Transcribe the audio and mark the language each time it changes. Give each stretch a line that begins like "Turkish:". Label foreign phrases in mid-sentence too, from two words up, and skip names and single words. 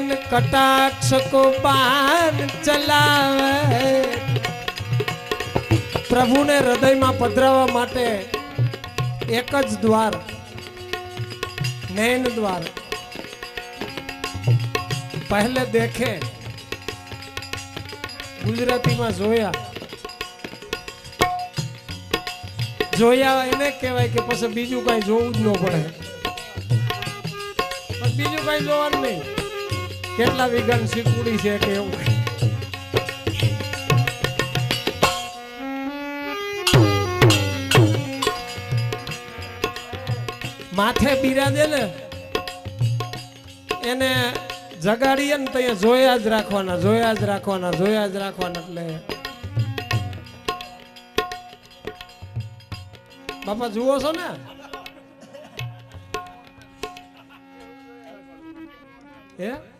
Hindi: कटाक्ष को बाण चलावे
Gujarati: પ્રભુ ને હૃદય મેં પધરાવા માટે એક જ દ્વાર
Hindi: नैन द्वार पहले देखे गुजराती में
Gujarati: જોયા જોયા એને કહેવાય કે પછી બીજું કઈ જોવું જ ન પડે પણ બીજું કઈ જોવાનું નહીં કેટલા વિઘન શીકુડી છે કે એવું માથે બિરાજે ને એને જગાડીએ ને તો જોયા જ રાખવાના જોયા જ રાખવાના જોયા જ રાખવાના એટલે બાપા જુઓ છો ને હે